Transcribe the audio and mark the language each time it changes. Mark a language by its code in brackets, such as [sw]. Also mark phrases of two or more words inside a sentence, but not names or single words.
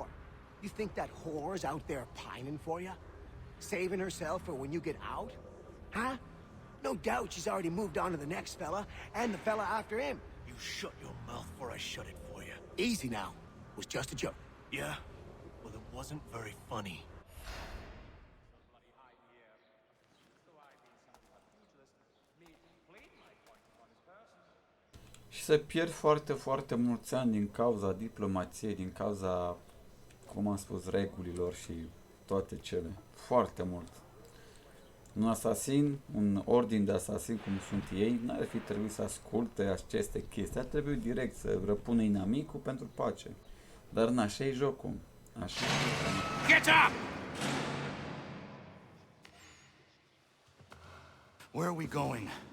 [en] You think that whore's out there pining for you? Saving herself for when you get out? Huh? No doubt she's already moved on to the next fella, and the fella after him. You shut your mouth before I shut it for you. Easy now. It was just a joke. Yeah? Well, it wasn't very funny. [ro] Și se pierd foarte, foarte mulți ani din cauza diplomației, din cauza, cum am spus, regulilor și toate cele. Foarte mult. Un asasin, un ordin de asasin cum sunt ei, n-ar fi trebuit să asculte aceste chestii. Ar trebui direct să răpună inamicul pentru pace. Dar n-așa e jocul. Așa e jocul. [en] Get up! Where are we going?